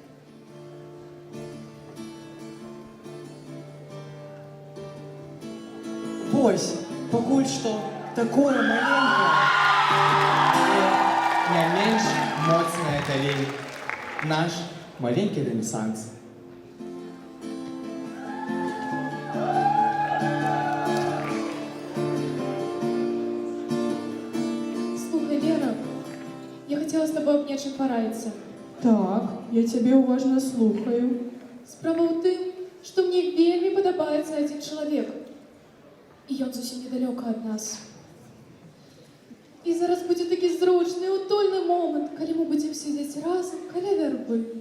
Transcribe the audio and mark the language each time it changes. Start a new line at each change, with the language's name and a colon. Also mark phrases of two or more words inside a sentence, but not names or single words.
Belarusian: Вось, пакуль што такое маленькае, але не менш моцнае далей. Наш маленькі рэнесанс. Слухай, Лера,
Russian: я хотела с тобой
Belarusian: аб нечым параіцца. Так, я цябе уважна слухаю. Справа ў тым, што мне вельмі падабаецца адзін чалавек. І ён зусім недалёка ад нас. І зараз будзе такі зручны, утульны момант, калі мы будзем сядзець разам каля вярбы.